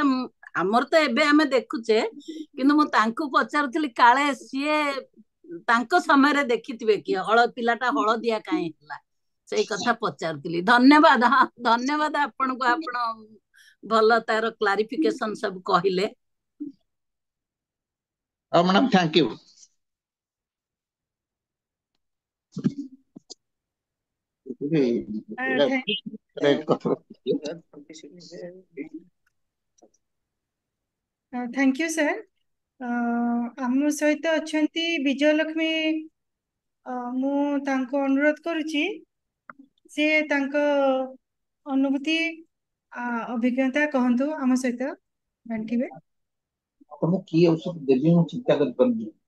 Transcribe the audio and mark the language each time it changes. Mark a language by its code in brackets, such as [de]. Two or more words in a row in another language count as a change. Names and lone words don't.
[or] ଆମର ତ ଏବେ ଆମେ ଦେଖୁଛେ, କିନ୍ତୁ ମୁଁ ତାଙ୍କୁ ପଚାରୁଥିଲି କାଳେ ସିଏ ତାଙ୍କ ସମୟରେ ଦେଖିଥିବେ କି ପିଲାଟା ହଳଦିଆ କାହିଁ ହେଲା, ସେଇ କଥା ପଚାରୁଥିଲି। ଧନ୍ୟବାଦ। ହଁ, ଧନ୍ୟବାଦ ଆପଣଙ୍କୁ, ଆପଣ ଭଲ ତାର କ୍ଲାରିଫିକେସନ ସବୁ କହିଲେ। ମ୍ୟାଡାମ [en] thank you. thank you sir. [or] ଆମ ସହିତ ଅଛନ୍ତି ବିଜୟଲକ୍ଷ୍ମୀ। ମୁଁ ତାଙ୍କୁ ଅନୁରୋଧ କରୁଛି ସେ ତାଙ୍କ ଅନୁଭୂତି ଅଭିଜ୍ଞତା कहतु ଆମ ସହିତ ବାଣ୍ଟିବେ। ମୁଁ କି ଔଷଧ ଦେବି ମୁଁ ଚିନ୍ତା କରିପାରୁନି।